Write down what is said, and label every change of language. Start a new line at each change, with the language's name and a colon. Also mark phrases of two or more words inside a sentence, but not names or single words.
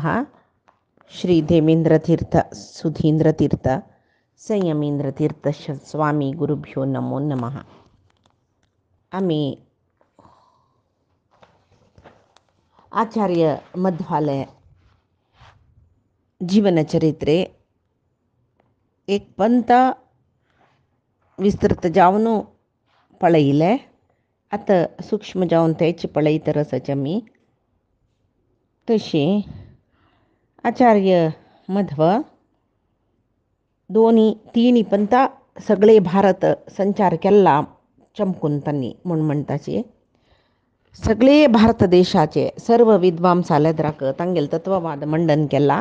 Sanskrit: श्री देवेंद्रतीर्थ सुधींद्रतीर्थ संयमींद्रतीर्थ स्वामी गुरुभ्यो नमो नमः।
Konkani: आम्ही आचार्य मध्वालय जीवनचरित्रे एक पंत विस्तृत जावन पळयले, आता सूक्ष्म जावन तेच पळयत रसाचे मी तशी आचार्य मध्व दोन्ही तिन्ही पंता सगळे भारत संचार केला चमकून त्यांनी म्हणताचे सगळे भारत देशाचे सर्व विद्वांसालेद्राक तांगेल तत्ववाद मंडन केला।